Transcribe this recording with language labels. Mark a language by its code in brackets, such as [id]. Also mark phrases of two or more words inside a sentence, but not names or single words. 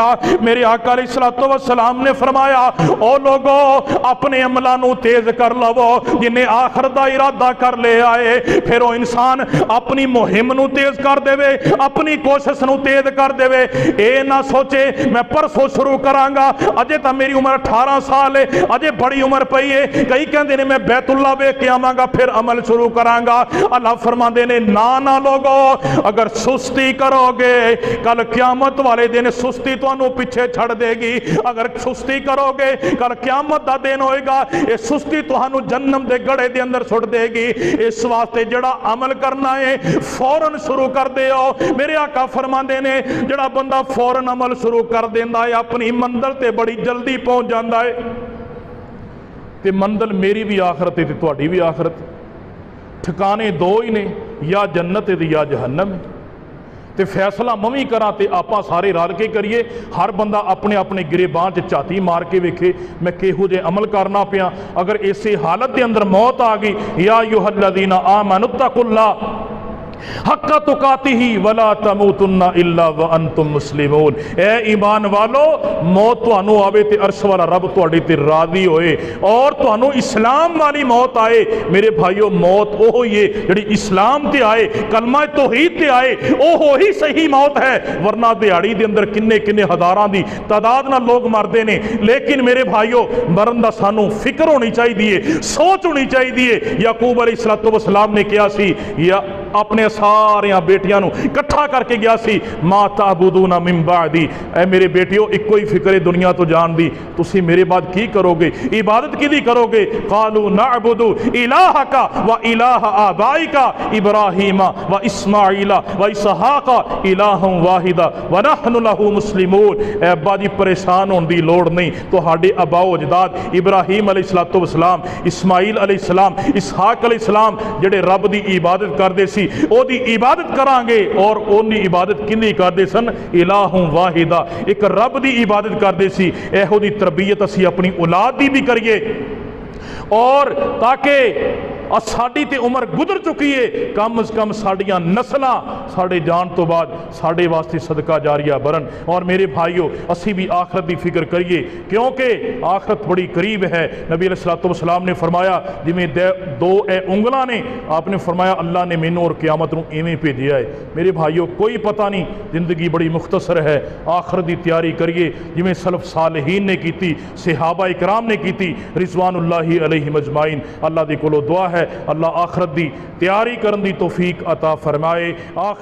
[pa] ਮੇਰੇ ਆਕਾ [ar] عليه الصلاة والسلام [pa] ਨੇ ਫ਼ਰਮਾਇਆ ਓ ਲੋਗੋ ਅਪਣੇ ਅਮਲਾਂ ਨੂੰ ਤੇਜ਼ ਕਰ ਲਵੋ, ਜਿਨ੍ਹੇਂ ਆਖ਼ਿਰਤ ਦਾ ਇਰਾਦਾ ਕਰ ਲੇ ਆਏ, ਫਿਰ ਵੋ ਇਨਸਾਨ ਅਪਣੀ ਮੁਹਿੰਮ ਨੂੰ ਤੇਜ਼ ਕਰ ਦੇਵੇ, ਅਪਣੀ ਕੋਸ਼ਿਸ਼ ਨੂੰ ਤੇਜ਼ ਕਰ ਦੇਵੇ। ਏ ਨਾ ਸੋਚੇ ਮੈਂ ਪਰਸੋਂ ਸ਼ੁਰੂ ਕਰਾਂਗਾ, ਅਜੇ ਤਾਂ ਮੇਰੀ ਉਮਰ 18 ਸਾਲ ਹੈ, ਅਜੇ ਬੜੀ ਉਮਰ ਪਈ ਹੈ। ਕਈ ਕਹਿੰਦੇ ਨੇ ਮੈਂ ਬੈਤੁੱਲਾ ਵੇਖ ਕੇ ਆਵਾਂਗਾ ਫਿਰ ਅਮਲ ਸ਼ੁਰੂ ਕਰਾਂਗਾ। ਅੱਲਾਹ ਫ਼ਰਮਾਂਦੇ ਨੇ ਨਾ ਨਾ ਲੋਗੋ, ਅਗਰ ਸੁਸਤੀ ਕਰੋਗੇ ਕਲ ਕ਼ਯਾਮਤ ਵਾਲੇ ਦਿਨ ਸੁਸਤੀ ਤੁਹਾਨੂੰ ਪਿੱਛੇ ਛੱਡ ਦੇਗੀ। ਅਗਰ ਸੁਸਤੀ ਕਰੋਗੇ ਕਲ ਕ਼ਯਾਮਤ ਦਾ ਦਿਨ ਹੋਏਗਾ, ਯੇ ਸੁਸਤੀ ਤੁਹਾਨੂੰ ਜਹੰਨਮ ਦੇ ਗੜ੍ਹੇ ਦੇ ਅੰਦਰ ਸੁੱਟ ਦੇਗੀ। ਇਸ ਵਾਸਤੇ ਜੜ੍ਹਾ ਅਮਲ ਕਰਨਾ ਹੈ ਫ਼ੌਰਨ ਸ਼ੁਰੂ ਕਰ ਦਿਓ। ਮੇਰੇ ਆਕਾ ਫ਼ਰਮਾਂਦੇ ਨੇ ਜੜ੍ਹਾ ਬੰਦਾ ਫ਼ੌਰਨ ਅਮਲ ਸ਼ੁਰੂ ਕਰ ਦੇਂਦਾ ਹੈ ਅਪਣੀ ਮੰਜ਼ਿਲ ਤੇ ਬੜੀ ਜਲਦੀ ਪਹੁੰਚ ਜਾਂਦਾ ਹੈ। ਤੇ ਮੰਜ਼ਿਲ ਮੇਰੀ ਭੀ ਆਖ਼ਰਤ ਹੈ ਤੇ ਤੁਹਾਡੀ ਭੀ ਆਖ਼ਰਤ। ਠਿਕਾਣੇ ਦੋ ਹੀ ਨੇ, ਯਾ ਜੰਨਤ ਹੈ ਯਾ ਜਹੰਨਮ ਹੈ। ਤੋ ਫ਼ੈਸਲਾ ਮਵੀ ਕਰਾ ਤੋ ਆਪ ਸਾਰੇ ਰਲ ਕੇ ਕਰੀਏ, ਹਰ ਬੰਦਾ ਅਪਣੇ ਅਪਣੇ ਗਿਰੇਬਾਨ ਚ ਝਾਤੀ ਮਾਰ ਕੇ ਵੇਖੇ ਮੈਂ ਕਿਹੋ ਜੇ ਅਮਲ ਕਰਨਾ ਪਿਆ। [ur] اگر اسی حالت کے اندر موت آ گئی, [ar] يا أيها الذين آمنوا اتقوا الله حق تقاته ولا تموتن إلا وأنتم مسلمون. [pa] ਏ ਈਮਾਨ ਵਾਲੋ ਮੌਤ ਤੁਹਾਨੂੰ ਆਵੇ ਤੇ ਅਰਸ਼ ਵਾਲਾ ਰੱਬ ਤੁਹਾਡੇ ਤੇ ਰਾਜ਼ੀ ਹੋਏ ਔਰ ਤੁਹਾਨੂੰ ਇਸਲਾਮ ਵਾਲੀ ਮੌਤ ਆਏ। ਮੇਰੇ ਭਾਈਓਂ ਮੌਤ ਓਹੋ ਹੀ ਹੈ ਜਿਹੜੀ ਇਸਲਾਮ ਤੇ ਆਏ, ਕਲਮਾ ਤੌਹੀਦ ਤੇ ਆਏ, ਓਹੋ ਹੀ ਸਹੀ ਮੌਤ ਹੈ। ਵਰਨਾ ਦਿਹਾੜੀ ਦੇ ਅੰਦਰ ਕਿੰਨੇ ਕਿੰਨੇ ਹਜ਼ਾਰਾਂ ਦੀ ਤਾਦਾਦ ਨਾਲ ਲੋਗ ਮਰਦੇ ਨੇ। ਲੇਕਿਨ ਮੇਰੇ ਭਾਈਓਂ ਮਰਨ ਦਾ ਸਾਨੂੰ ਫ਼ਿਕਰ ਹੋਣੀ ਚਾਹੀਏ, ਸੋਚ ਹੋਣੀ ਚਾਹੀਏ। याकूब [ar] عليه الصلاة والسلام [pa] ਨੇ ਕਹਾ ਸੀ ਯਾ اپنے سارے بیٹیاں نو کٹھا کر کے گیا سی، [ar] ما تعبدون من بعدی، [pa] اے میرے بیٹیو ایک کوئی فکر دنیا تو جان دی، تسی میرے بعد کی کرو گے، عبادت کی دی کرو گے؟ [ar] قالوا نعبد الہک و الہ آبائک ابراہیم و اسماعیل و اسحاق الہ واحد ونحن له مسلمون۔ [pa] اے ابا جی پریشان ہون دی لوڑ نہیں، تہاڈے آبا و اجداد ابراہیم [ar] علیہ السلام، [pa] اسماعیل [ar] علیہ السلام، [pa] اسحاق [ar] علیہ السلام [pa] جڑے رب دی عبادت کردے سی، او دی عبادت کران گے۔ اور اونی عبادت کندی کردے سن؟ [ar] الہ واحد، [pa] ایک رب دی عبادت کردے سی۔ ایہو دی تربیت اسی اپنی اولاد دی بھی کریے، اور تاکہ ساڈی تے عمر گزر چکی ہے، کم از کم ساڈیاں نسلاں ساڈے جان تو بعد ساڈے واسطے صدقہ جاریہ برن۔ اور میرے بھائیو اسی بھی آخرت دی فکر کریے، کیونکہ آخرت بڑی قریب ہے۔ نبی [ar] علیہ السلام [pa] نے فرمایا جی میں دو اے انگلاں نے، آپ نے فرمایا اللہ نے مینوں اور قیامت نوں ایویں بھیجیا ہے۔ میرے بھائیو کوئی پتہ نہیں، زندگی بڑی مختصر ہے، آخرت دی تیاری کریے جویں سلف صالحین نے کیتی، صحابہ اکرام نے کیتی [ar] رضوان اللہ علیہم اجمعین۔ [pa] اللہ دے کولو دعا ہے اللہ آخرت دی تیاری کرن دی توفیق عطا فرمائے۔